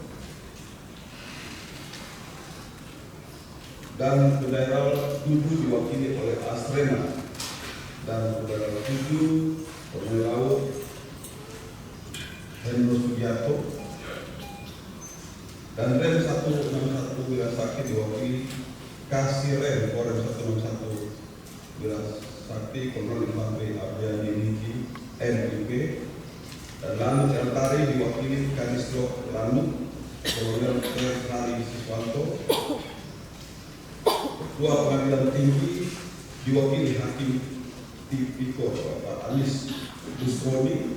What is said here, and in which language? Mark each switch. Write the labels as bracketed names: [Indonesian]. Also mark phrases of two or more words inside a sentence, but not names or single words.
[Indonesian] dan Daerah 7 diwakili oleh Asrena, dan Daerah 7 Kolonel Laut Hendro Sugiarto, dan Rem 161 Wirasakti diwakili Kasirem Korem 161 Wirasakti Kolonel Infanteri Abdiani Niki MIP, dan Lanut Eltari diwakili Kadislok Lanut Kolonel Ferrari Siswanto. Ketua Pengadilan Tinggi diwakili Hakim Tipikor Bapak Anis Busroni.